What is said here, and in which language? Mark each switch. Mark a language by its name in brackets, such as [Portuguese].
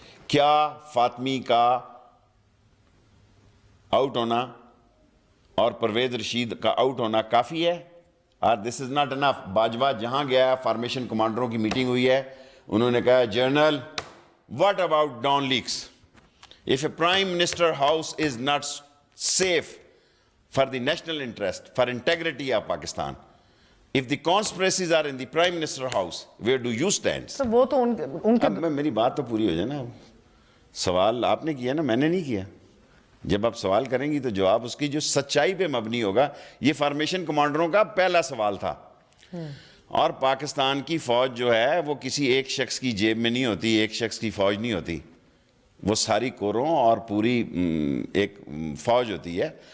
[Urdu] کیا فاطمی کا آؤٹ ہونا اور پرویز رشید کا آؤٹ ہونا کافی ہے؟ [English] This is not enough. [Urdu] باجوہ جہاں گیا, فارمیشن کمانڈروں کی میٹنگ ہوئی ہے, انہوں نے کہا general [English] what about Don Leaks? If a Prime Minister house is not safe for the national interest, for integrity of Pakistan, if the conspiracies are in the Prime Minister house, where do you stand? [Urdu] So وہ تو ان کے, اب میری بات تو پوری ہو جائے نا. سوال آپ نے کیا نا, میں نے نہیں کیا. جب آپ سوال کریں گی تو جواب اس کی جو سچائی پہ مبنی ہوگا. یہ فارمیشن کمانڈروں کا پہلا سوال تھا. اور پاکستان کی فوج جو ہے وہ کسی ایک شخص کی جیب میں نہیں ہوتی, ایک شخص کی فوج نہیں ہوتی, وہ ساری کوروں اور پوری ایک فوج ہوتی ہے.